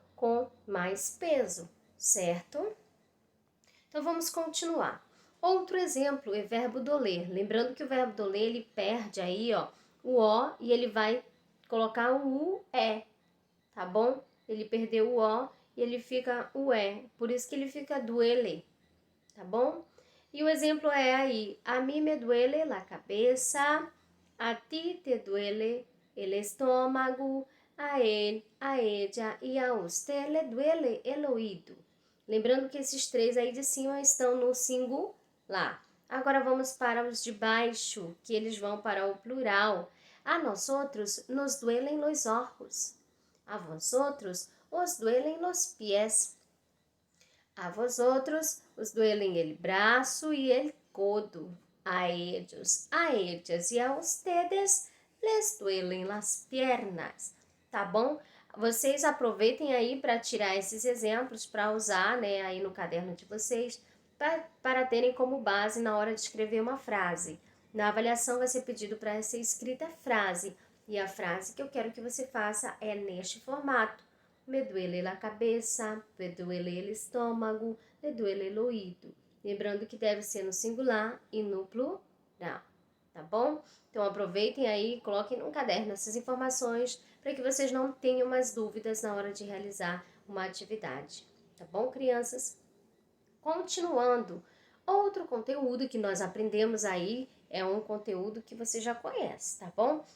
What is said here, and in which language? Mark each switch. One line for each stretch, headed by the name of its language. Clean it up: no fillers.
Portuguese: Com mais peso, certo? Então, vamos continuar. Outro exemplo é verbo doler. Lembrando que o verbo doler, ele perde aí, ó, o O e ele vai colocar o UE, tá bom? Ele perdeu o O e ele fica o E, por isso que ele fica duele, tá bom? E o exemplo é aí,
Spanish: a mí me duele la cabeça, a ti te duele el estómago, a él, a ella e a usted le duele el oído.
Portuguese: Lembrando que esses três aí de cima estão no singular. Agora vamos para os de baixo, que eles vão para o plural.
Spanish: A nós outros nos duelen los ojos. A vós outros os duelen los pies. A vós outros os duelen el braço e el codo. A ellos, a ellas e a ustedes les duelen las piernas.
Portuguese: Tá bom? Vocês aproveitem aí para tirar esses exemplos, para usar, né, aí no caderno de vocês, para terem como base na hora de escrever uma frase. Na avaliação vai ser pedido para ser escrita a frase, e a frase que eu quero que você faça é neste formato.
Spanish: Me duele la cabeça, me duele el estômago, me duele el oído.
Portuguese: Lembrando que deve ser no singular e no plural, tá bom? Então aproveitem aí, coloquem no caderno essas informações para que vocês não tenham mais dúvidas na hora de realizar uma atividade. Tá bom, crianças? Continuando, Outro conteúdo que nós aprendemos aí é um conteúdo que você já conhece, tá bom?